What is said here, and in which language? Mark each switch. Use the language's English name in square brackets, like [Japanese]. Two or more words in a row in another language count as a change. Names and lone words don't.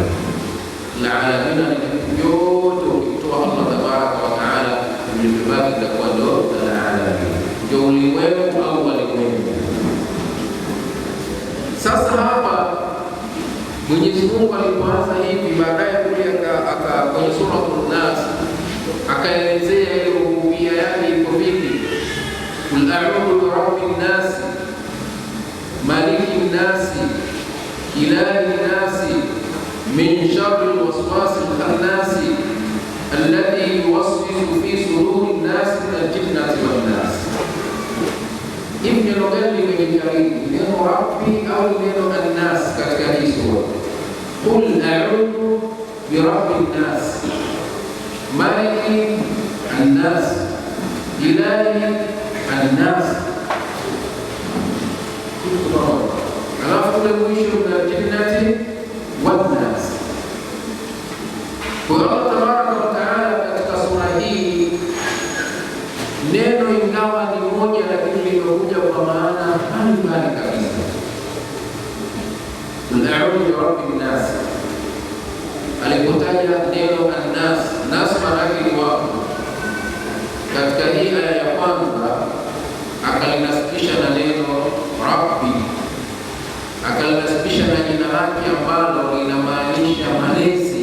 [Arabic] العالمين [Swahili] ni vitu vyote ukitoa [Arabic] الله تبارك وتعالى [Swahili] vilibaki kwa ndo [Arabic] العالمين, [Swahili] ndio ulimwengu au walimwengu. Sasa hapa Mwenyezi Mungu alipoanza hivi, baadaye kule kwenye Suratul Nas akaelezea ile rububia yake iko vipi. [Arabic] قل أعوذ برب الناس ملك الناس إله الناس من شر الوسواس الخناس الذي يوسوس في صدور الناس من الجنة والناس. [Swahili] Hivi neno gani limejaribu? Neno rabbi au neno annas katika hii sura? [Arabic] قل أعوذ برب الناس ملك الناس إله الناس. [Swahili] Alafu kule mwisho na [Arabic] الجنة والناس. [Swahili] Kwa [Arabic] الله تبارك وتعالى [Swahili] katika sura hii neno ingawa ni moja, lakini limekuja kwa maana mbalimbali kabisa. [Arabic] قل أعوذ برب الناس, [Swahili] alipotaja neno annas, nas maana yake ni watu. Katika hii aya ya kwanza akalinasibisha na neno rabbi, akalinasibisha na jina lake ambalo linamaanisha malezi.